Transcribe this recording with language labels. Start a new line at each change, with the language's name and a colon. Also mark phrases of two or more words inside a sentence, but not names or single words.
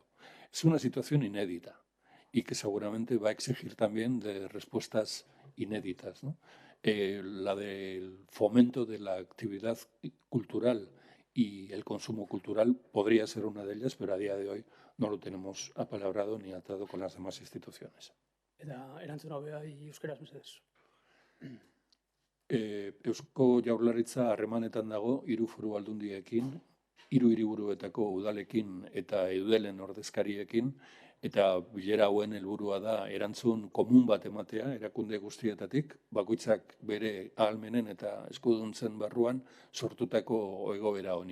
Spanish: Es una situación inédita y que seguramente va a exigir también de respuestas inéditas, ¿no? La del fomento de la actividad cultural y el consumo cultural podría ser una de ellas, pero a día de hoy no lo tenemos apalabrado ni atado con las demás instituciones.
Basque: Eta erantzuna hobea euskeraz mesedez. Eusko Jaurlaritza harremanetan dago 3 foru aldundiekin, 3 hiriburuetako udalekin eta Eudelen ordezkariekin, eta bilera hauen helburua da erantzun komun bat ematea erakunde guztietatik, bakoitzak bere ahalmenen eta eskuduntzen barruan sortutako egoera honi.